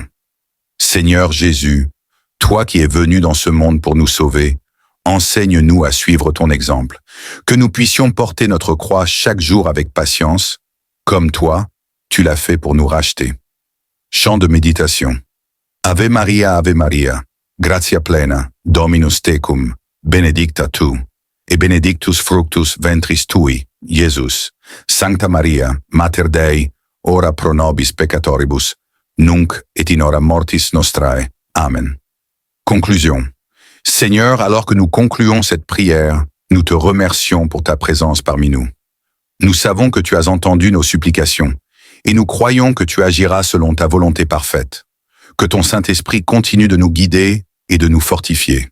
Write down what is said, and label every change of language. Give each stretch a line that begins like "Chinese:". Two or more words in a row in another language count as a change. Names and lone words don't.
French: Seigneur Jésus, toi qui es venu dans ce monde pour nous sauver, enseigne-nous à suivre ton exemple, que nous puissions porter notre croix chaque jour avec patience, comme toi, tu l'as fait pour nous racheter. Chant de méditation.
Latin: Ave Maria, gratia plena, Dominus tecum, benedicta tu, et benedictus fructus ventris tui, Iesus. Sancta Maria, Mater Dei, ora pro nobis peccatoribus, nunc et in hora mortis nostrae.
French: Amen. Conclusion. Seigneur, alors que nous concluons cette prière, nous te remercions pour ta présence parmi nous. Nous savons que tu as entendu nos supplications, et nous croyons que tu agiras selon ta volonté parfaite. Que ton Saint-Esprit continue de nous guider et de nous fortifier.